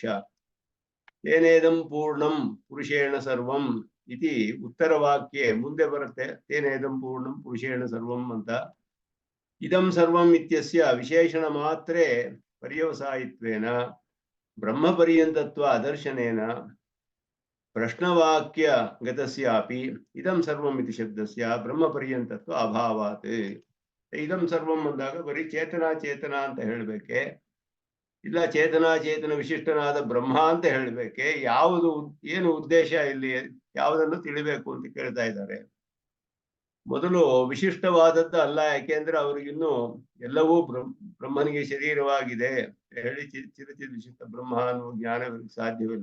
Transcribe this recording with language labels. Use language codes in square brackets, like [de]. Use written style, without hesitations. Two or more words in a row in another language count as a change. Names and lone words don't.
[sa] ತೇನೇದಂ ಪೂರ್ಣಂ ಪುರುಷೇಣ ಸರ್ವಂ ಇತಿ [kn] ಉತ್ತರ ವಾಕ್ಯೆ ಮುಂದೆ ಬರುತ್ತೆ. [sa] ತೇನೇದಂ ಪೂರ್ಣಂ ಪುರುಷೇಣ ಸರ್ವಂ ಅಂತ. ಇದಂ ಸರ್ವಂ ಇತ್ಯಸ್ಯ ವಿಶೇಷಣ ಮಾತ್ರೇ ಪರ್ಯವಸಾಯಿತ್ವೇನ ಬ್ರಹ್ಮ ಪರ್ಯಂತತ್ವ ಅದರ್ಶನೇನ ಪ್ರಶ್ನವಾಕ್ಯ ಗತಸ್ಯಾಪಿ ಇದಂ ಸರ್ವಂ ಇತಿ ಶಬ್ದಸ್ಯ ಬ್ರಹ್ಮ ಪರ್ಯಂತತ್ವ ಅಭಾವಾತ್. ಇದಂ ಸರ್ವಂ [kn] ಅಂದಾಗ ಬರೀ ಚೇತನ ಅಂತ ಹೇಳ್ಬೇಕೆ, ಇಲ್ಲ ಚೇತನ ವಿಶಿಷ್ಟನಾದ ಬ್ರಹ್ಮ ಅಂತ ಹೇಳಬೇಕೆ? ಯಾವುದು ಏನು ಉದ್ದೇಶ ಇಲ್ಲಿ? ಯಾವುದನ್ನು ತಿಳಿಬೇಕು ಅಂತ ಕೇಳ್ತಾ ಇದ್ದಾರೆ. ಮೊದಲು ವಿಶಿಷ್ಟವಾದದ್ದು ಅಲ್ಲ, ಯಾಕೆಂದ್ರೆ ಅವ್ರಿಗಿನ್ನು ಎಲ್ಲವೂ ಬ್ರಹ್ಮನಿಗೆ ಶರೀರವಾಗಿದೆ ಹೇಳಿ ಚಿರಚಿದ ವಿಶಿಷ್ಟ ಬ್ರಹ್ಮ ಅನ್ನುವ ಜ್ಞಾನ ಸಾಧ್ಯವಿಲ್ಲ.